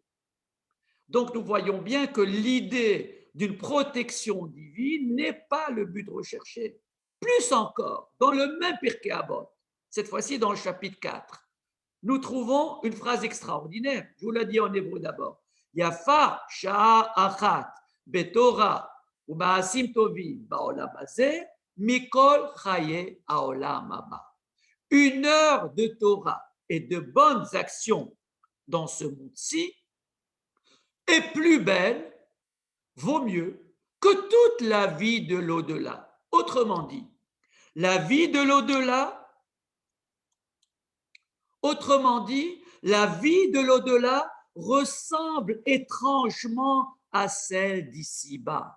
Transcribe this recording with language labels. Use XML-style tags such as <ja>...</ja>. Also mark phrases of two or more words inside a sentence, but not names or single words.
<fr>Donc nous voyons bien que l'idée d'une protection divine n'est pas le but recherché. Plus encore, dans le même Pirkei Avot, cette fois-ci dans le chapitre 4, nous trouvons une phrase extraordinaire. Je vous la dis en hébreu d'abord.</fr> <he>יפה שעה אחת בתורה ומעשים טובים בעולם הזה מכל חיי העולם הבא.</he> <fr>Une heure de Torah et de bonnes actions dans ce monde-ci est plus belle, vaut mieux que toute la vie de l'au-delà. Autrement dit, la vie de l'au-delà, ressemble étrangement à celle d'ici-bas.</fr>